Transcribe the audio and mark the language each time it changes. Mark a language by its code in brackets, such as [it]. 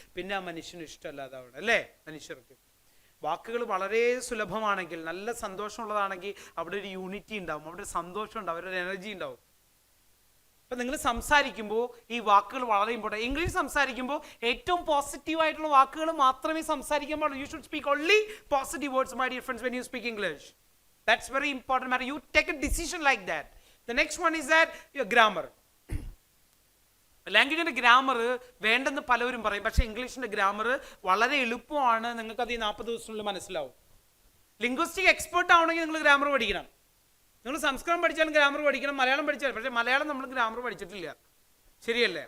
[ml] പിന്നെ ആ മനുഷ്യന് ഇഷ്ടമല്ലാതാവണം അല്ലേ? മനുഷ്യർക്ക് വാക്കുകൾ വളരെ സുലഭമാണെങ്കിൽ, നല്ല സന്തോഷമുള്ളതാണെങ്കിൽ അവിടെ ഒരു യൂണിറ്റി ഉണ്ടാവും, അവിടെ ഒരു സന്തോഷം ഉണ്ടാവും, അവിടെ ഒരു എനർജി ഉണ്ടാവും. അപ്പൊ നിങ്ങൾ സംസാരിക്കുമ്പോൾ ഈ വാക്കുകൾ വളരെ ഇമ്പോർട്ടൻറ്റ്. ഇംഗ്ലീഷ് സംസാരിക്കുമ്പോൾ ഏറ്റവും പോസിറ്റീവ് ആയിട്ടുള്ള വാക്കുകൾ മാത്രമേ സംസാരിക്കാൻ പാടുള്ളൂ. [en] You should speak only positive words my dear friends when you speak English. That's very important matter. You take a decision like that. The next one is that your grammar. [ml] ലാംഗ്വേജിന്റെ grammar വേണ്ടെന്ന് പലവരും പറയും. പക്ഷേ ഇംഗ്ലീഷിന്റെ grammar വളരെ എളുപ്പമാണ്. നിങ്ങൾക്ക് അത് ഈ 40 ദിവസത്തിനുള്ളിൽ മനസ്സിലാവും. ലിംഗ്വിസ്റ്റിക് എക്സ്പേർട്ട് ആവണമെങ്കിൽ നിങ്ങൾ ഗ്രാമർ പഠിക്കണം. നിങ്ങൾ സംസ്കൃതം പഠിച്ചാലും ഗ്രാമർ പഠിക്കണം, മലയാളം പഠിച്ചാലും. പക്ഷേ മലയാളം നമ്മൾ ഗ്രാമർ പഠിച്ചിട്ടില്ല, ശരിയല്ലേ?